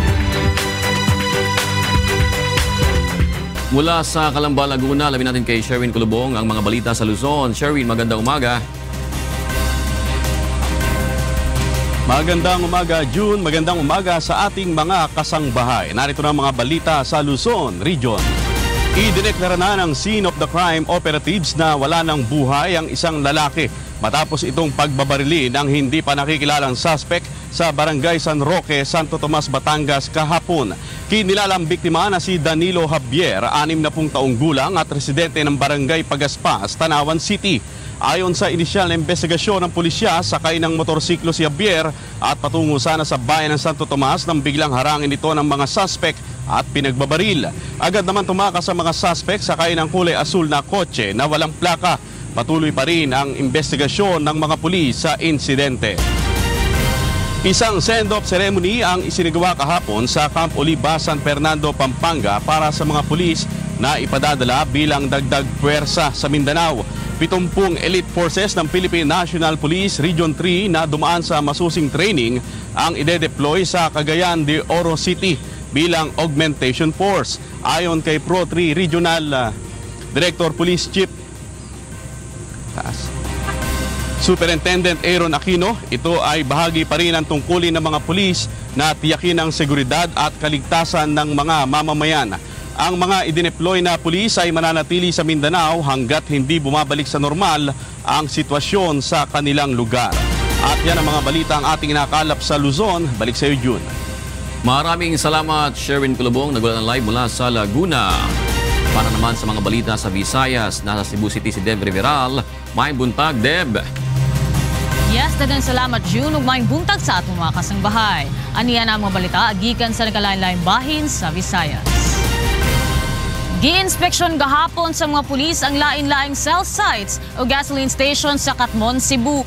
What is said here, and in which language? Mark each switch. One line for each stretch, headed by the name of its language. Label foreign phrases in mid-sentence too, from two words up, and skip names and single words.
Filipino: Mula sa Calamba, Laguna, alamin natin kay Sherwin Kulubong ang mga balita sa Luzon. Sherwin, magandang umaga. Magandang umaga, June. Magandang umaga sa ating mga kasangbahay. Narito na ang mga balita sa Luzon Region. Idineklara na ng
English: scene of the crime operatives
Filipino: na wala ng buhay ang isang lalaki matapos itong pagbabarili ng hindi pa nakikilalang suspect sa Barangay San Roque, Santo Tomas, Batangas kahapon. Kinilalang biktima na si Danilo Javier, 60 taong gulang at residente ng Barangay Pagaspas, Tanawan City. Ayon sa inisyal na investigasyon ng pulisya, sakay ng motorsiklo si Javier at patungo sana sa bayan ng Santo Tomas nang biglang harangin ito ng mga suspect at pinagbabaril. Agad naman tumakas sa mga suspect sakay ng kulay asul na kotse na walang plaka. Patuloy pa rin ang investigasyon ng mga pulis sa insidente. Isang
English: send-off ceremony
Filipino: ang isinagawa kahapon sa Camp Oliva, San Fernando, Pampanga para sa mga pulis na ipadadala bilang dagdag puwersa sa Mindanao. 70
English: elite forces
Filipino: ng Philippine National Police Region 3 na dumaan sa masusing training ang ide-deploy sa Cagayan de Oro City bilang
English: augmentation force.
Filipino: Ayon kay Pro 3 Regional Director Police Chief Superintendent Aaron Aquino, ito ay bahagi pa rin ng tungkulin ng mga pulis na tiyakin ang seguridad at kaligtasan ng mga mamamayan. Ang mga idineploy na pulis ay mananatili sa Mindanao hanggat hindi bumabalik sa normal ang sitwasyon sa kanilang lugar. At yan ang mga balita ang ating inakalap sa Luzon. Balik sa iyo, June. Maraming salamat, Sherwin Kulubong. Nagulat ng live mula sa Laguna. Para naman sa mga balita sa Visayas, nasa Cebu City si Deb Riveral.
Cebuano: May buntag, Deb. Yes, daghang salamat June ug maayong buntag sa atong mga kasangbahay. Aniya na ang mga balita gikan sa nagalain-laing bahin sa Visayas. Gi-inspeksyon gahapon sa mga pulis ang lain-laing
English: cell sites
Cebuano: o
English: gasoline station
Cebuano: sa Katmon, Cebu.